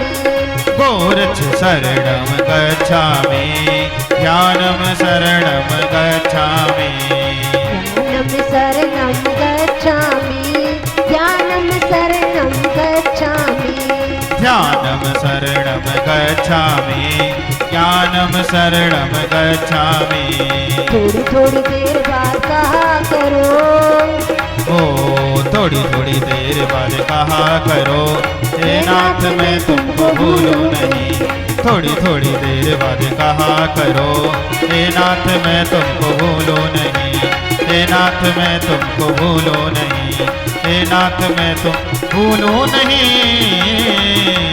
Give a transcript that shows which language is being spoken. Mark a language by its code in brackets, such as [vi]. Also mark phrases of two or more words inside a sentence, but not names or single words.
[pi] गोरक्ष शरणम गच्छामि, ध्यानम शरणम गच्छामि, ध्यानं शरणं गच्छामि, ध्यानं शरणं गच्छामि, ध्यानम शरणम गच्छामि, ज्ञानम शरणम गच्छामि। [hi] थोड़ी थोड़ी देर बाद कहा करो, ओ थोड़ी थोड़ी देर बाद कहा करो, हे नाथ मैं तुमको भूलूं नहीं। थोड़ी थोड़ी देर बाद कहा करो, हे नाथ मैं तुमको भूलूं नहीं, हे नाथ मैं तुमको भूलूं नहीं, हे नाथ मैं तुम भूलूं नहीं।